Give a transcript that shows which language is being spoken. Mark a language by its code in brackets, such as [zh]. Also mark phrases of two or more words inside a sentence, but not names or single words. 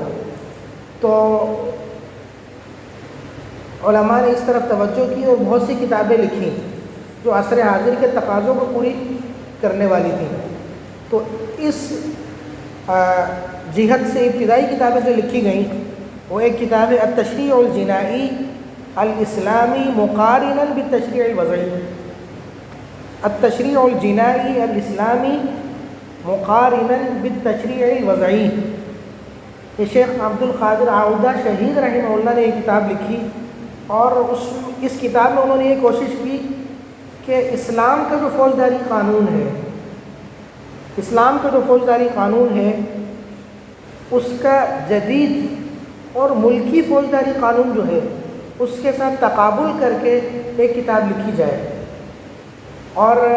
[ur] تو علماء نے اس طرف توجہ کی اور بہت سی کتابیں لکھیں جو عصر حاضر کے تقاضوں کو پوری کرنے والی تھیں۔ تو اس جہت سے ابتدائی کتابیں جو لکھی گئیں، وہ ایک کتاب ہے التشریع الجنائی الاسلامی مقارنا بالتشریع الوضعی، التشریع الجنائی الاسلامی مقارنا بالتشریع الوضعی۔ یہ شیخ عبد القادر عودہ شہید [ar] رحمہ اللہ [ur] نے یہ کتاب لکھی، اور اس کتاب میں انہوں نے یہ کوشش کی کہ اسلام کا جو فوجداری قانون ہے، اسلام کا جو فوجداری قانون ہے، اس کا جدید اور ملکی فوجداری قانون جو ہے اس کے ساتھ تقابل کر کے ایک کتاب لکھی جائے اور